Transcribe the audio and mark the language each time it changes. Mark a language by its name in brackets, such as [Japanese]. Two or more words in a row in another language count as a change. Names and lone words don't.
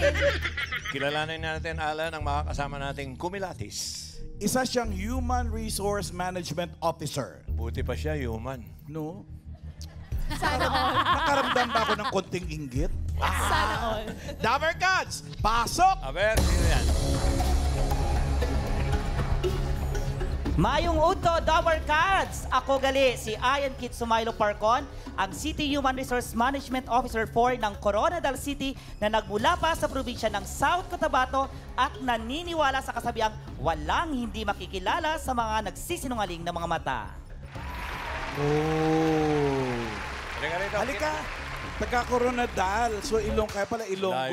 [Filipino] Kilalanin natin, Alan, ang makakasama nating kumilatis. Isa siyang [English] Human Resource Management Officer. [Filipino] Buti pa siya, human. No? Sana all. Nakaramdam ba ako ng konting inggit? Sana all. Dabber Cats, pasok! Aber, sino yan? [Hiligaynon] Mayong Udto, Dower Cats! [Filipino] Ako gali, si Ian Kit Sumailo Parcon, ang City Human Resource Management Officer 4 ng Coronadal City na nagmula pa sa probinsya ng South Cotabato at naniniwala sa kasabihang walang hindi makikilala sa mga nagsisinungaling na mga mata. Oh. Halika rito. Halika. Taga-Coronadal. So, kaya pala Ilonggo